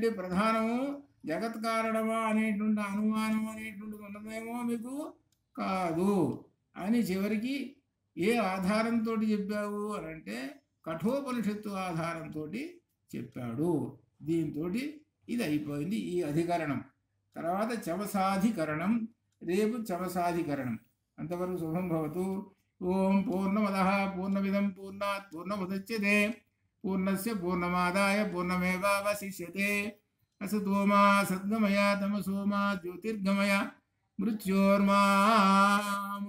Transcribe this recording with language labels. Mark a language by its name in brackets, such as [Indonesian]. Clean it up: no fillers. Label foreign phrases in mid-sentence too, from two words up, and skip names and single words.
[Telugu] ప్రధానము జగత్ కారణమా అనేటువంటి అనుమానం అనేటువంటిది ఉన్నదేమో మీకు, కాదు అని చివరికి ఏ ఆధారంతో చెప్పావు అని అంటే కఠోపనిషత్తు ఆధారంతో చెప్పాడు. దీంతో ఇది అయిపోయింది ఈ అధికరణం. తర్వాత చమసాధికరణం, రేపు చమసాధికరణం. [Sanskrit] అంతవరకు శుభం భవతు. ఓం పూర్ణమదః పూర్ణమిదం పూర్ణాత్ పూర్ణముదచ్యతే పూర్ణస్య పూర్ణమాదాయ పూర్ణమేవావశిష్యతే. असतो मा सद्गमय तमसो मा ज्योतिर्गमय मृत्योर्मा